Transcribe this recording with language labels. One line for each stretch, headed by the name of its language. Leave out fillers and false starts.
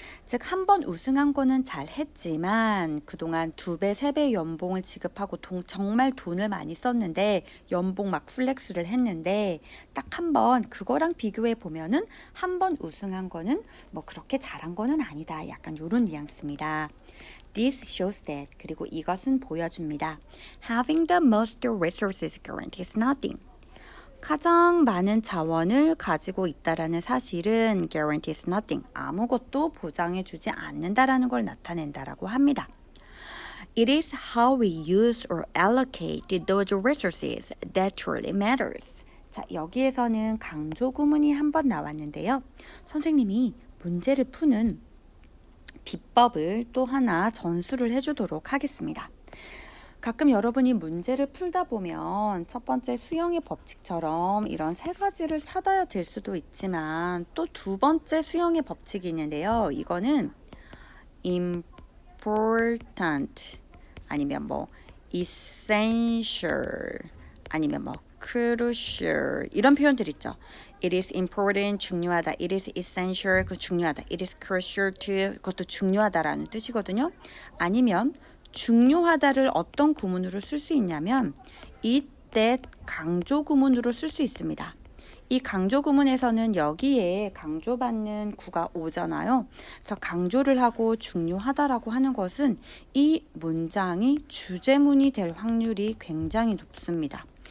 Korean: 즉, 한 번 우승한 거는 잘 했지만 그동안 2배, 3배 연봉을 지급하고 정말 돈을 많이 썼는데 연봉 막 플렉스를 했는데 딱 한 번 그거랑 비교해 보면은 한 번 우승한 거는 뭐 그렇게 잘한 거는 아니다. 약간 요런 뉘앙스입니다.
English: This shows that,
Korean: 그리고 이것은 보여줍니다.
English: Having the most resources guarantees nothing.
Korean: 가장 많은 자원을 가지고 있다라는 사실은
English: guarantees nothing,
Korean: 아무것도 보장해주지 않는다라는 걸 나타낸다라고 합니다.
English: It is how we use or allocate those resources that truly matters.
Korean: 자, 여기에서는 강조 구문이 한 번 나왔는데요. 선생님이 문제를 푸는 비법을 또 하나 전수를 해주도록 하겠습니다. 가끔 여러분이 문제를 풀다 보면 첫 번째 수영의 법칙처럼 이런 세 가지를 찾아야 될 수도 있지만 또 두 번째 수영의 법칙이 있는데요. 이거는 important 아니면 뭐 essential 아니면 뭐 crucial 이런 표현들 있죠.
English: It is important,
Korean: 중요하다.
English: It is essential,
Korean: 그 중요하다.
English: It is crucial to,
Korean: 그것도 중요하다라는 뜻이거든요. 아니면 중요하다를 어떤 구문으로 쓸 수 있냐면 이때 강조 구문으로 쓸 수 있습니다. 이 강조 구문에서는 여기에 강조받는 구가 오잖아요. 그래서 강조를 하고 중요하다라고 하는 것은 이 문장이 주제문이 될 확률이 굉장히 높습니다.